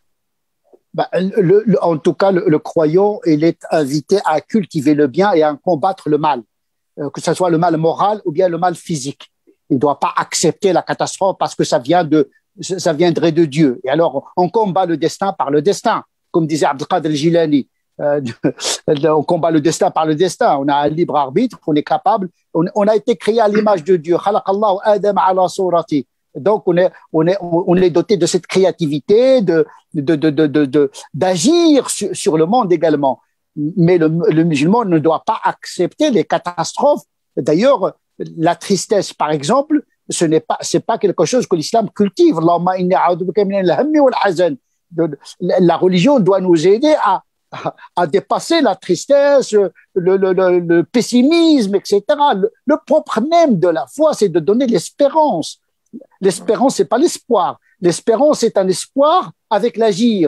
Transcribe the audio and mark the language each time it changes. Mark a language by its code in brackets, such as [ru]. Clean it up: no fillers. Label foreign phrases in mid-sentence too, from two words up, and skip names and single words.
[fr] En tout cas, le croyant, il est invité à cultiver le bien et à combattre le mal, que ce soit le mal moral ou bien le mal physique. Il ne doit pas accepter la catastrophe parce que ça viendrait de Dieu. Et alors, on combat le destin par le destin, comme disait Abdelkader el-Jilani. On combat le destin par le destin. On a un libre arbitre, on est capable. On a été créé à l'image de Dieu. [ar] خلق الله آدم على صورته. [fr] Donc, on est doté de cette créativité, d'agir sur le monde également. Mais le musulman ne doit pas accepter les catastrophes. D'ailleurs, la tristesse, par exemple, c'est pas quelque chose que l'islam cultive. [ar] اللهم إني أعوذ بك من الهم والحزن. [fr] La religion doit nous aider à dépasser la tristesse, le pessimisme, etc. Le propre même de la foi, c'est de donner l'espérance. L'espérance, c'est pas l'espoir. L'espérance, c'est un espoir avec l'agir.